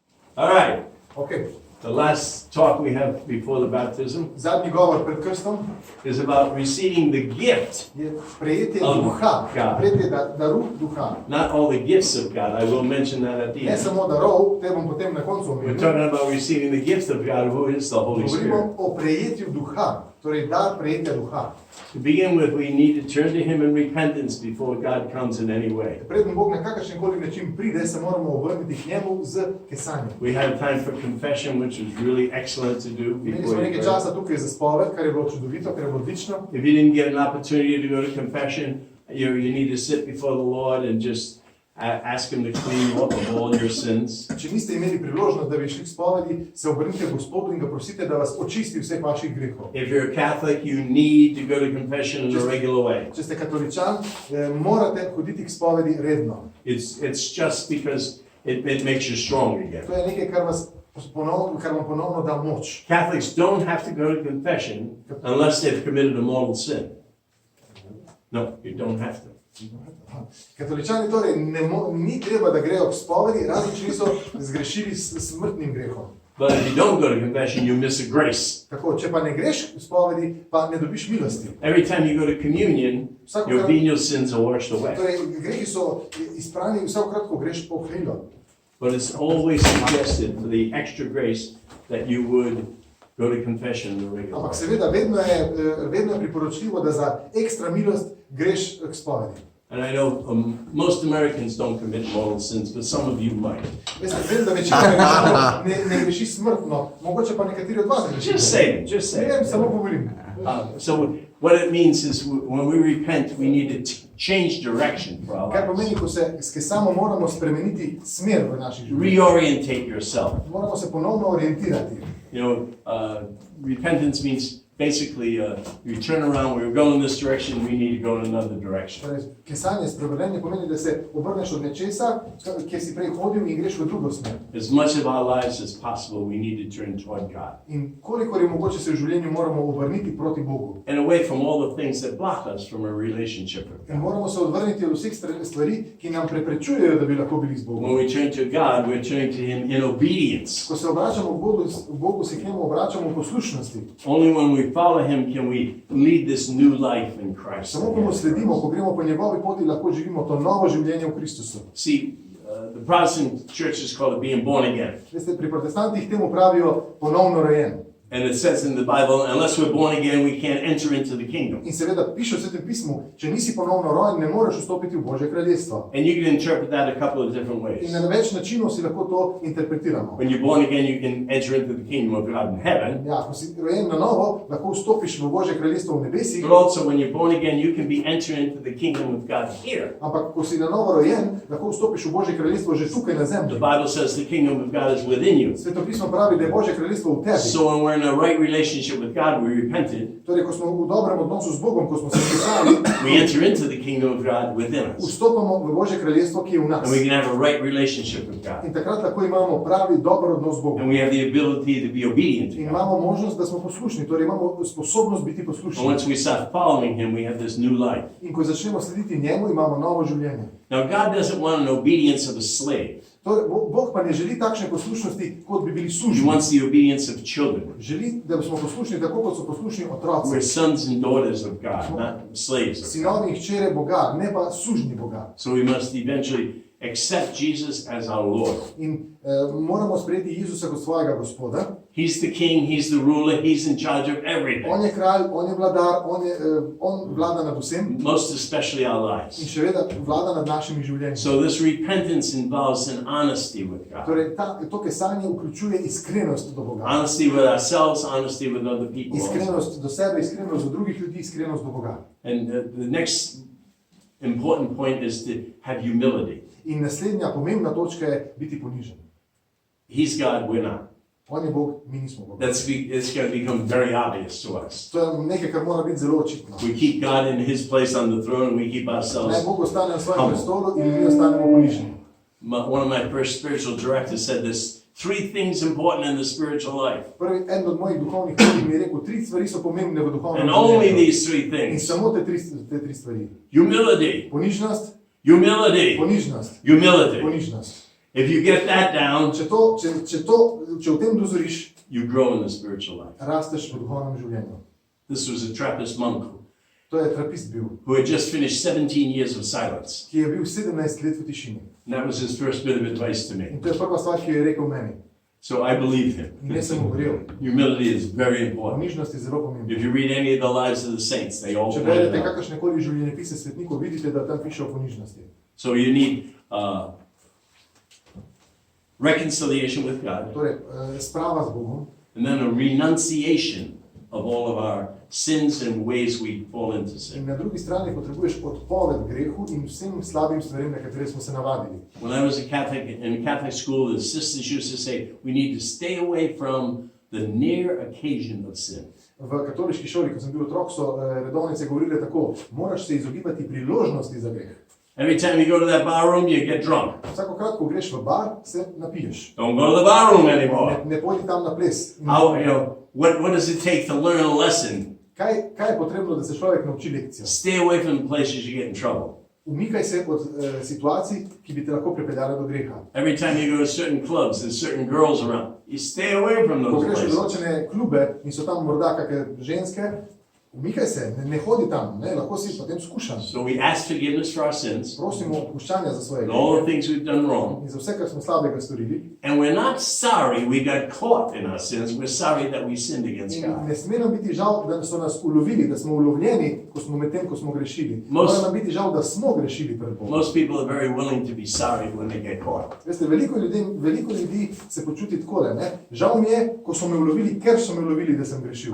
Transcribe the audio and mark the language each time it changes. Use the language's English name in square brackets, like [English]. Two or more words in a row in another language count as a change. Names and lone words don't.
[English] All right. Okay. The last talk we have before the baptism [Slovenian] Zadnji govor pred krstom [English] is about receiving the gift. [Slovenian] je prejetje [English] Of [Slovenian] duha, [English] God. [Slovenian] prejetje darov duha. [English] Not all the gifts of God. I will mention that at the [Slovenian] Ne [English] end. [Slovenian] samo darov, te bom potem na koncu [English] We're [Slovenian] omenil. [English] talking about receiving the gift of God, who is the Holy Spirit. [Slovenian] Govorimo o prejetju duha, torej dar prejetja duha. [English] To begin with, we need to turn to Him in repentance before God comes in any way. [Slovenian] Preden Bog na kakršen koli način pride, se moramo obrniti k njemu z kesanjem. [English] We had time for confession, which was really excellent to do [Slovenian] Imeli smo [English] before you [Slovenian] nekaj [English] pray. [Slovenian] časa tukaj za spoved, kar je bilo čudovito, kar je bilo odlično. [English] If you didn't get an opportunity to go to confession, you need to sit before the Lord and just ask Him to clean you up of all your sins. [Slovenian] Če niste imeli priložnost, da bi šli k spovedi, se obrnite k Gospodu in ga prosite, da vas očisti vseh vaših grehov. [English] If you're a Catholic, you need to go to confession in a regular way. [Slovenian] Če ste katoličan, morate hoditi k spovedi redno. [English] It's just because it makes you strong again. [Slovenian] To je nekaj, kar vam ponovno da moč. [English] Catholics don't have to go to confession unless they've committed a mortal sin. No, you don't have to. [Slovenian] Katoličani torej ni treba, da grejo k spovedi, razen če niso zgrešili s smrtnim grehom. [English] But if you don't go to confession, you miss a grace. [Slovenian] Tako, če pa ne greš k spovedi, pa ne dobiš milosti. [English] Every time you go to communion, your venial sins are washed away. [Slovenian] Torej, grehi so izprani, vsakokrat, ko greš po krilo. [English] But it's always suggested for the extra grace that you would go to confession in a regular [Slovenian] Ampak [English] way. [Slovenian] seveda, vedno je priporočljivo, da za ekstra milost greš k spovedi. [English] And I know most Americans don't commit mortal sins, but some of you might. [Slovenian] Veste, vem, da večina ne greši smrtno, mogoče pa nekateri od vas greši. [English] Just say [Slovenian] Ne vem, [English] it. [Slovenian] samo govorim. [English] So what it means is when we repent, we need to change direction for our [Slovenian] Kar [English] lives. [Slovenian] pomeni, ko se skesamo, moramo spremeniti smer v naših življenjih. [English] Reorientate yourself. [Slovenian] Moramo se ponovno orientirati. [English] You know, repentance means basically you turn around, we were going this direction, we need to go in another direction. [Slovenian] Torej, kesanje, spremenjenje pomeni, da se obrneš od nečesa, kjer si prej hodil in greš v drugo smer. [English] As much of our lives as possible, we need to turn toward God. [Slovenian] In kolikor je mogoče se v življenju moramo obrniti proti Bogu. [English] And away from all the things that block us from a relationship with [Slovenian] In [English] God. [Slovenian] moramo se odvrniti od vseh stvari, ki nam preprečujejo, da bi lahko bili z Bogom. [English] When we turn to God, we're turning to Him in obedience. [Slovenian] Ko se obračamo k Bogu, se k njemu obračamo v poslušnosti. [English] Only when we follow Him can we lead this new life in Christ. [Slovenian] Samo ko mu sledimo, ko gremo po njegovi poti, lahko živimo to novo življenje v Kristusu. [English] See, the Protestant churches call it being born again. [Slovenian] Veste, pri protestantih temu pravijo ponovno rojen. [English] And it says in the Bible, unless we're born again, we can't enter into the kingdom. [Slovenian] In seveda piše v Svetem pismu, če nisi ponovno rojen, ne moreš vstopiti v Božje kraljestvo. [English] And you can interpret that a couple of different ways. [Slovenian] In na več načinov si lahko to interpretiramo. [English] When you're born again, you can enter into the kingdom of God in heaven. [Slovenian] Ja, ko si rojen na novo, lahko vstopiš v Božje kraljestvo v nebesih, [English] But also, when you're born again, you can be entering into the kingdom of God here. [Slovenian] ampak ko si na novo rojen, lahko vstopiš v Božje kraljestvo že tukaj na [English] The [Slovenian] zemlji. [English] Bible says the kingdom of God is within you. [Slovenian] Sveto pismo pravi, da je Božje kraljestvo v tebi. [English] So when we're in a right relationship with God, we repented, [Slovenian] Torej, ko smo v dobrem odnosu z Bogom, ko smo se pisali, [English] we enter into the kingdom of God within us. [Slovenian] vstopamo v Božje kraljestvo, ki je v nas. [English] And we can have a right relationship with God. [Slovenian] In takrat lahko imamo pravi dober odnos z Bogom. [English] And we have the ability to be obedient to [Slovenian] In [English] God. [Slovenian] imamo možnost, da smo poslušni, torej imamo sposobnost biti [English] And [Slovenian] poslušni. [English] once we start following Him, we have this new life. [Slovenian] In ko začnemo slediti njemu, imamo novo življenje. [English] Now, God doesn't want an obedience of a slave. [Slovenian] Torej, Bog pa ne želi takšne poslušnosti, kot bi bili [English] He [Slovenian] sužnji. [English] wants the obedience of children. [Slovenian] Želi, da smo poslušni tako, kot so poslušni otroci. [English] We're sons and daughters of God, not slaves of God. [Slovenian] Sinovi in hčere Boga, ne pa sužnji Boga. [English] So we must eventually accept Jesus as our Lord. [Slovenian] In moramo sprejeti Jezusa kot svojega gospoda. [English] He's the king, He's the ruler, He's in charge of everything. [Slovenian] On je kralj, on je vladar, on vlada nad vsem [English] Most especially our [Slovenian] in [English] lives. [Slovenian] seveda vlada nad našimi življenji. [English] So this repentance involves an honesty with God. [Slovenian] Torej, to kesanje vključuje iskrenost do Boga. [English] Honesty with ourselves, honesty with other people. also. [Slovenian] Iskrenost do sebe, iskrenost do drugih ljudi, iskrenost do Boga. [English] And the next important point is to have humility. [Slovenian] In naslednja pomembna točka je biti ponižen. [English] He's God, we're not. [Slovenian] On je Bog, mi nismo Bog. [English] It's going to become very obvious to us. [Slovenian] To je nekaj, kar mora biti zelo očitno. [English] We keep God in His place on the throne, and we keep ourselves. [Slovenian] Naj Bog ostane na svojem prestolu in mi ostanemo poniženi. [English] One of my first spiritual directors said this: 3 things important in the spiritual life, [Slovenian] En od mojih duhovnih vodij mi je rekel, 3 stvari so pomembne v duhovnem [English] and only [Slovenian] življenju. [English] these 3 [Slovenian] In [English] things: [Slovenian] samo te tri stvari. [English] humility, [Slovenian] Ponižnost, [English] humility, [Slovenian] ponižnost, [English] humility. [Slovenian] ponižnost. [English] If you get that down, [Slovenian] Če v tem dozoriš, [English] you grow in the spiritual life. [Slovenian] rasteš v duhovnem življenju. [English] This was a Trappist monk [Slovenian] To je trapist bil, [English] who had just finished 17 years of silence. [Slovenian] ki je bil 17 let v tišini. [English] And that was his first bit of advice to me. [Slovenian] In to je prva stvar, ki jo je rekel meni. [English] So I believe him. [Slovenian] In jaz sem mu verjel. [English] Humility is very important. [Slovenian] Ponižnost je zelo pomembna. [English] If you read any of the lives of the saints, they all [Slovenian] Če [English] point it [Slovenian] berete [English] out. [Slovenian] kakršnekoli življenjepise svetnikov, vidite, da tam piše o ponižnosti. [English] So you need reconciliation with God, [Slovenian] Torej, sprava z Bogom, [English] and then a renunciation of all of our sins and ways we fall into [Slovenian] in [English] sin. [Slovenian] na drugi strani potrebuješ odpoved grehu in vsem slabim stvarem, na katere smo se navadili. [English] When I was a Catholic, in a Catholic school, the sisters used to say, we need to stay away from the near occasion of sin. [Slovenian] V katoliški šoli, ko sem bil otrok, so redovnice govorile tako, moraš se izogibati priložnosti za greh. [English] Every time you go to that bar room, you get drunk. [Slovenian] Vsakokrat, ko greš v bar, se napiješ. [English] Don't go to the bar room anymore. [Slovenian] Ne pojdi tam na ples. [English] How, what does it take to learn a lesson? [Slovenian] Kaj je potrebno, da se človek nauči lekcijo? [English] Stay away from the places you get in trouble. [Slovenian] Umikaj se od situacij, ki bi te lahko pripeljale do greha. [English] Every time you go to certain clubs, there's certain girls around. You stay away from [Slovenian] Ko [English] those [Slovenian] greš v [English] places. [Slovenian] določene klube in so tam morda kakšne ženske, umikaj se, ne hodi tam, lahko si potem skušan. [English] So we ask forgiveness for our sins [Slovenian] Prosimo odpuščanja za svoje [English] and all the [Slovenian] grehe [English] things we've done wrong. [Slovenian] in za vse, kar smo slabega storili. [English] And we're not sorry we got caught in our sins. We're sorry that we sinned against [Slovenian] In [English] God. [Slovenian] ne sme nam biti žal, da so nas ulovili, da smo ulovljeni, ko smo grešili. [English] Most- [Slovenian] Mora nam biti žal, da smo grešili pred Bogom. [English] Most people are very willing to be sorry when they get caught. [Slovenian] Veste, veliko ljudi se počuti takole, ne? Žal mi je, ko so me ulovili, ker so me ulovili, da sem grešil.